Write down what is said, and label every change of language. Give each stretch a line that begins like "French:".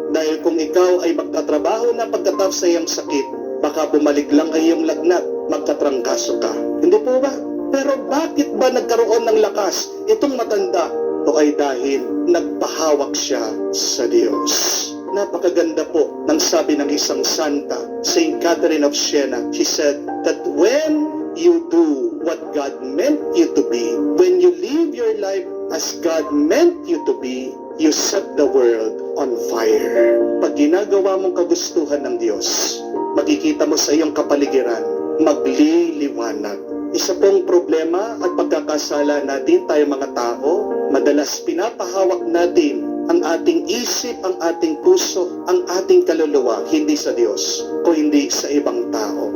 Filipino: Dahil kung ikaw ay magtatrabaho na pagkatapos sa iyong sakit, baka bumalik lang ay iyong lagnat, magkatrangkaso ka. Hindi po ba? Pero bakit ba nagkaroon ng lakas itong matanda? O ay dahil nagpahawak siya sa Diyos. Napakaganda po ng sabi ng isang santa, Saint Catherine of Siena.
English: She said that when you do what God meant you to be, when you live your life as God meant you to be, you set the world on fire.
Filipino: Pag ginagawa mong kagustuhan ng Diyos, makikita mo sa iyong kapaligiran, magliliwanag. Isa pong problema at pagkakasala natin tayo mga tao, madalas pinapahawak natin ang ating isip, ang ating puso, ang ating kaluluwa, hindi sa Diyos o hindi sa ibang tao.